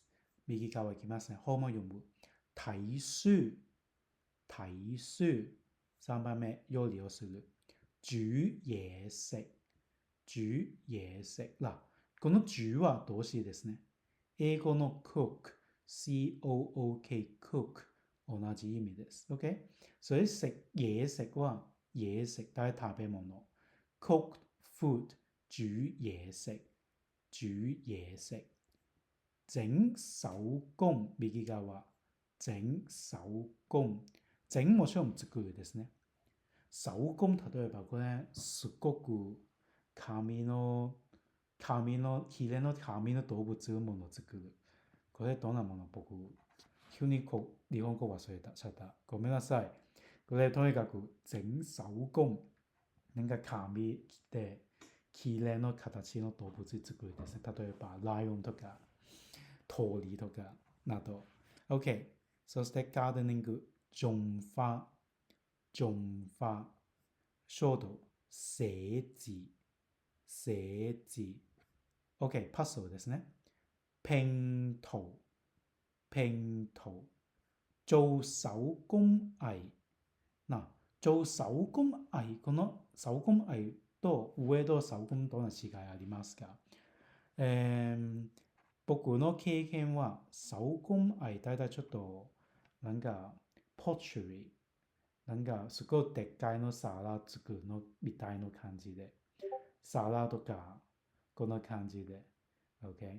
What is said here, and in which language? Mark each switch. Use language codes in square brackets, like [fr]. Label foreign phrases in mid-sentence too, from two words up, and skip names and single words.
[ja] 右側いきますね。本を読む。 [yue] 睇書。 [ja] 3番目、料理をする。 [yue] 煮嘢食。 [ja] 嗱、この煮は動詞ですね。英語の [en] cook、cook、 [ja] 同じ意味です。OK？ [yue] 所以嘢食 [ja] は嘢食、大家食べ物。 [en] cooked food、 [yue] 煮嘢食。整手工、右側。整手工。 [ja] 整もちろん作るですね。手工、例えばこれ、すごく綺麗の紙の動物のものを作る。これどんなもの？僕、急に日本語忘れちゃった。ごめんなさい。これとにかく整手工。なんか紙で綺麗の形の動物作るですね。例えばライオンとか鳥とかなど。OK。そしてガーデニング。種花。書道。寫字。OK。パズルですね。 [yue] 拼圖。做手工藝。做手工藝、 [ja] この手工藝と上の手工との違いありますか？僕の経験は手工藝大体ちょっとなんかポッチュリー、なんかすごいでっかいの皿作るのみたいな感じで、皿とかこんな感じで、OK？